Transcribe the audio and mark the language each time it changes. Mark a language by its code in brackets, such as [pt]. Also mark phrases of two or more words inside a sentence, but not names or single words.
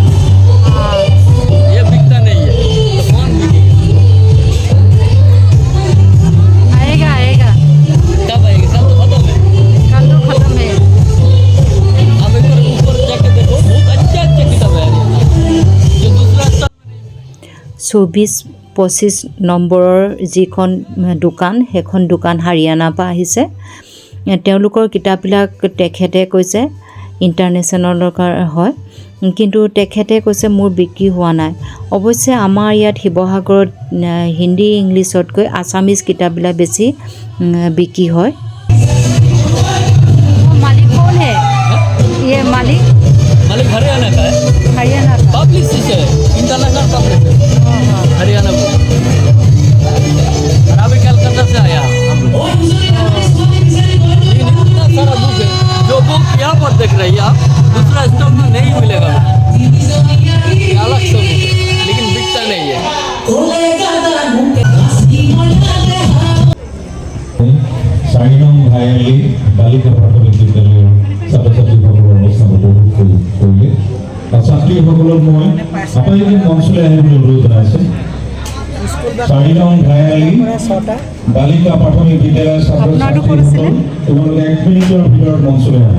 [hi] ये बिकता नहीं है तो कौन बिकेगा? आएगा कब आएगा? कल तो खत्म है। आप एक बार ऊपर जाके देखो, बहुत अच्छा किताब है जो दूसरा [as] 24-25 নম্বৰৰ যিখন দোকান, সেইখন দোকান হাৰিয়ানাৰ পৰা আহিছে। তেওঁলোকৰ কিতাপবিলাক তেখেতে কৈছে ইণ্টাৰনেশ্যনেলৰ হয়, কিন্তু তেখেতে কৈছে মোৰ বিক্ৰী হোৱা নাই। অৱশ্যে আমাৰ ইয়াত শিৱসাগৰত হিন্দী ইংলিছতকৈ আছামিজ কিতাপবিলাক বেছি বিক্ৰী হয়। [hi] मालिक कौन है? ये मालिक हरियाणा का है। हरियाणा का पब्लिशर है, [en] international publisher [hi] हरियाणा को। और अभी कलकत्ता से आया हम लोग। लेकिन इतना सारा बुक है, जो बुक यहाँ पर देख रही है आप, दूसरा स्टॉक में नहीं मिलेगा। ये अलग से बुक है लेकिन बिकता नहीं है। [as] চাৰিনং ঘায়ালি বালিকা প্ৰাথমিক বিদ্যালয়ৰ ছাত্ৰ ছাত্ৰীসকলৰ অনুষ্ঠান উপভোগ কৰিলে। ছাত্ৰীসকলক মই আপোনালোকে মঞ্চলৈ আহিবলৈ অনুৰোধ জনাইছোঁ। চাৰিনং ঘায়ালি বালিকা প্ৰাথমিক বিদ্যালয়ৰ ছাত্ৰ ছাত্ৰীসকল তোমালোকে 1 মিনিটৰ ভিতৰত মঞ্চলৈ আহা।